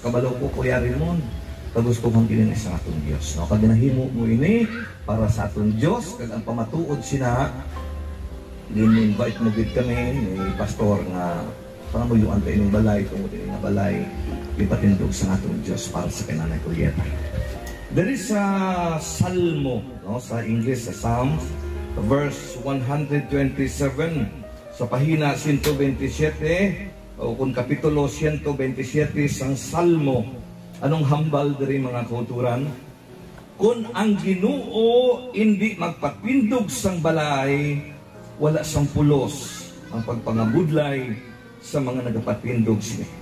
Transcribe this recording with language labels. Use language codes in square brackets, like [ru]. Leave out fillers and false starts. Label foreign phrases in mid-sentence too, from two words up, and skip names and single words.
[hil] Kabalo ko Kuya Raymond, kagustuhan kini sa aton Dios, no? Kag ginahimo mo ini para sa aton Dios, kag ang pamatuod sina din-invite mo gid kami ni Pastor nga pangamuyuan ka ining balay, tungod ining balay, ipatindog sa atong Diyos para sa Nanay Julieta. [en] There is a Salmo, no? [hil] Sa English, sa Psalms, verse 127, sa pahina 127, o kung kapitulo 127 sang Salmo. Anong hambal diri mga kauturan? Kung ang Ginoo hindi magpatindog sang balay, wala sang pulos ang pagpangabudlay sa mga nagapatindog sila.